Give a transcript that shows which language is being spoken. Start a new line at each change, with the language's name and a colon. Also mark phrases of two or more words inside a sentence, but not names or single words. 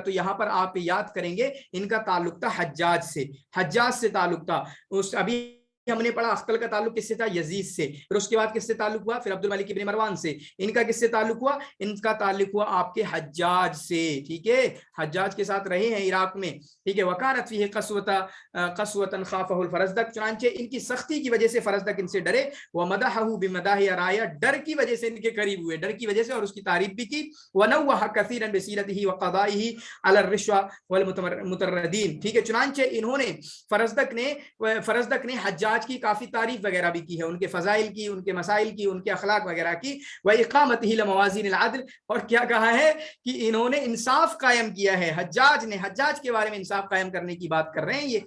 Urdu: تو یہاں پر آپ یاد کریں گے ان کا تعلق تھا حجاج سے، حجاج سے تعلق تھا. ابھی ہم نے پڑھا اختل کا تعلق کس سے تھا، یزید سے. پھر اس کے بعد کس سے تعلق ہوا، پھر عبد الملک ابن مروان سے. ان کا کس سے تعلق ہوا، ان کا تعلق ہوا آپ کے حجاج سے، ٹھیک ہے. حجاج کے ساتھ رہے ہیں عراق میں، ٹھیک ہے.
Arabic: وکانت فیہ قسوۃ خافہ الفرزدق،
Urdu: چنانچہ ان کی سختی کی وجہ سے فرزدق ان سے ڈرے.
Arabic: ومدحہ بمداح رایا،
Urdu: ڈر کی وجہ سے ان کے قریب ہوئے، ڈر کی وجہ سے، اور اس کی تعریف بھی کی.
Arabic: ونوہ کثیرا بسیرتہ وقضائہ علی الرشوہ والمتردین،
Urdu: ٹھیک ہے. چنانچہ انہوں نے فرزدق نے حجاج کی کافی تعریف وغیرہ بھی کی ہے، ان کے فضائل کی، ان کے مسائل کی، ان کے اخلاق وغیرہ کی.
Arabic: وَإِقَامَتِهِ لَمَوَازِينِ الْعَدْلِ،
Urdu: اور کیا کہا ہے کہ انہوں نے انصاف قائم کیا ہے. حجاج نے، حجاج کے بارے میں انصاف قائم کرنے کی بات کر رہے ہیں یہ.